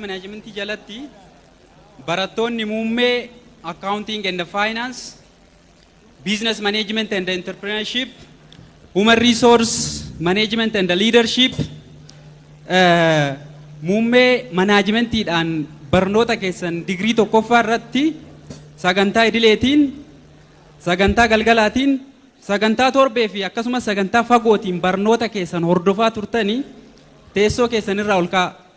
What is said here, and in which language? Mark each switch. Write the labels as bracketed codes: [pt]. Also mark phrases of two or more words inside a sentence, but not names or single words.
[om] manaajimentii jalatti barattoonni muummee [en] accounting and finance, business management and entrepreneurship, human resource management and leadership, [om] muummee manaajimentiidhaan barnoota keessan digrii tokkoffaa irratti sagantaa idileetiin, sagantaa galgalaatiin, sagantaa torbee fi akkasumas sagantaa fagootiin barnoota keessan hordofaa turtanii teessoo keessanirraa ol ka'a.